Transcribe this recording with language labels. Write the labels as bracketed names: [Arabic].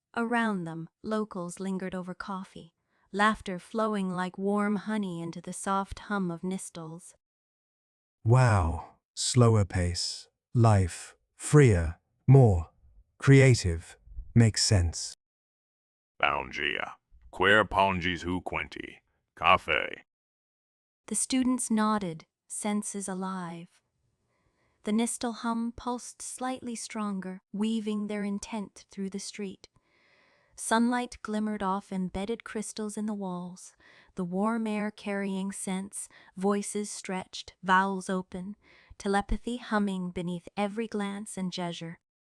[English] Around them, locals lingered over coffee, laughter flowing like warm honey into the soft hum of Nystals. Wow, slower pace, life, freer, more creative, makes sense. [Portuguese] Bom dia. Quer pão de queijo quente? Café. [English] The students nodded, senses alive. The Nystal hum pulsed slightly stronger, weaving their intent through the street. Sunlight glimmered off embedded crystals in the walls, the warm air carrying scents, voices stretched, vowels open, telepathy humming beneath every glance and gesture.